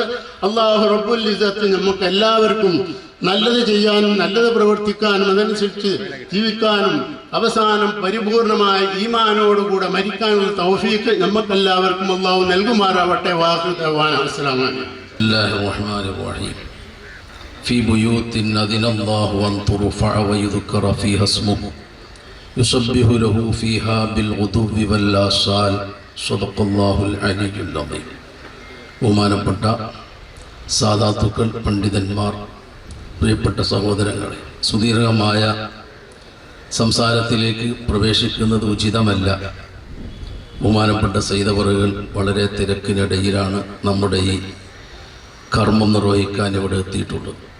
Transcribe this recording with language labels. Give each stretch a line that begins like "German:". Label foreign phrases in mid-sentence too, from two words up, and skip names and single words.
Arabic: الله رب العزة
Malayalam: നമുക്ക് എല്ലാവർക്കും നല്ലത് ചെയ്യാനും നല്ലത് പ്രവർത്തിക്കാനും അതനുസരിച്ച് ജീവിക്കാനും അവസാനം പരിപൂർണമായ ഈമാനോടുകൂടെ മരിക്കാനുള്ള തൗഫീഖ് നമുക്കെല്ലാവർക്കും അല്ലാഹു നൽകുമാറാവട്ടെ.
Arabic: وآخر دعوانا السلام عليكم. بسم الله الرحمن الرحيم. في بيوت أذن الله أن ترفع ويذكر فيها اسمه يسبح له فيها بالغدو والآصال صدق الله العلي العظيم.
Malayalam: ബഹുമാനപ്പെട്ട സാദാത്തുക്കൾ, പണ്ഡിതന്മാർ, പ്രിയപ്പെട്ട സഹോദരങ്ങളെ, സുദീർഘമായ സംസാരത്തിലേക്ക് പ്രവേശിക്കുന്നത് ഉചിതമല്ല. ബഹുമാനപ്പെട്ട സയ്യിദവറുകൾ വളരെ തിരക്കിനിടയിലാണ് നമ്മുടെ ഈ കർമ്മം നിർവഹിക്കാൻ ഇവിടെ എത്തിയിട്ടുള്ളത്.